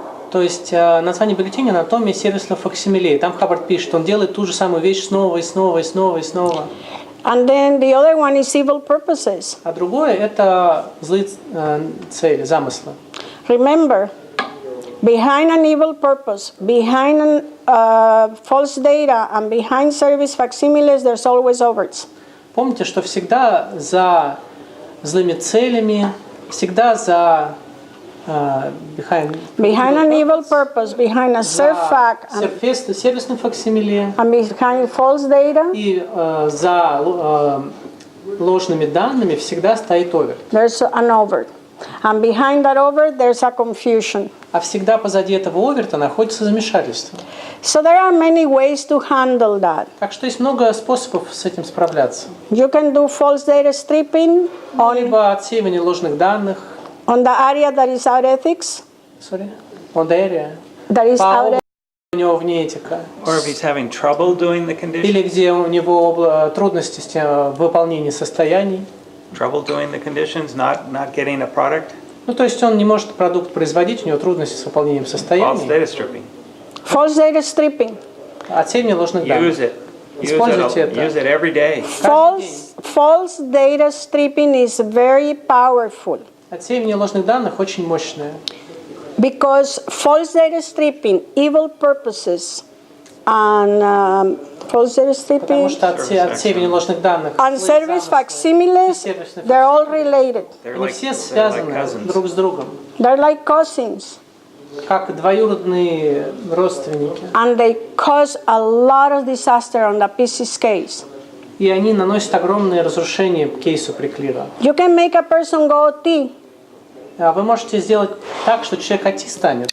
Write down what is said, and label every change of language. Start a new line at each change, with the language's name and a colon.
Russian: То есть название бюллетеня «Анатомия сервисного факсимиле». Там Хаббард пишет, он делает ту же самую вещь снова и снова и снова и снова.
English: And then the other one is evil purposes.
Russian: А другое – это злые цели, замыслы.
English: Remember, behind an evil purpose, behind false data, and behind service facsimiles, there's always others.
Russian: Помните, что всегда за злыми целями, всегда за
English: behind an evil purpose, behind a fact,
Russian: сервисным факсимиле
English: and behind false data,
Russian: и за ложными данными всегда стоит овер.
English: there's an over. And behind that over, there's a confusion.
Russian: А всегда позади этого оверта находится замешательство.
English: So there are many ways to handle that.
Russian: Так что есть много способов с этим справляться.
English: You can do false data stripping
Russian: Либо отсеивание ложных данных.
English: on the area that is out ethics. Sorry? On the area. That is out
Russian: У него вне этика.
English: Or if he's having trouble doing the condition.
Russian: Или где у него трудности с выполнением состояний.
English: Trouble doing the conditions, not getting a product.
Russian: Ну, то есть он не может продукт производить, у него трудности с выполнением
English: False
Russian: состояний.
English: data stripping. false data stripping.
Russian: Отсеивание ложных данных.
English: Use it.
Russian: Используйте это.
English: Use it every day. False data stripping is very powerful.
Russian: Отсеивание ложных данных очень мощное.
English: Because false data stripping, evil purposes, and false data
Russian: Потому
English: stripping
Russian: что отсеивание ложных данных
English: and service facsimiles, they're all related.
Russian: они все связаны друг с другом,
English: They're like cousins.
Russian: как двоюродные родственники.
English: And they cause a lot of disaster on the PC's case.
Russian: И они наносят огромные разрушения кейсу Преклира.
English: You can make a person go OT,
Russian: А вы можете сделать так, что человек OT станет.